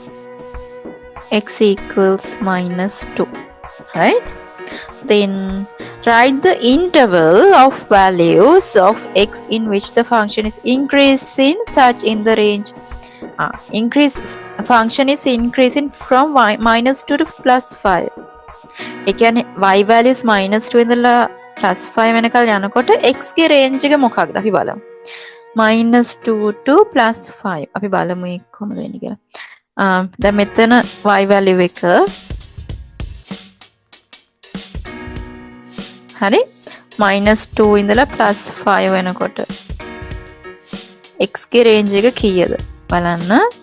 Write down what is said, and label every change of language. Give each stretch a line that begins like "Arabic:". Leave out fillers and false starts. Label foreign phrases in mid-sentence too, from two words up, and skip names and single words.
English: x equals -2, right? Then Write the interval of values of x in which the function is increasing such in the range. Function is increasing from -2 to +5.
Sinhala: ඒ කියන්නේ
English: y values
Sinhala: -2 ඉඳලා +5 වෙනකල් යනකොට x ගේ range එක මොකක්ද අපි බලමු. -2 to +5 අපි බලමු ඒක කොහොමද වෙන්නේ කියලා. දැන් මෙතන
English: y value
Sinhala: එක හරි -2 ඉඳලා +5 වෙනකොට x ගේ range එක කීයද බලන්න.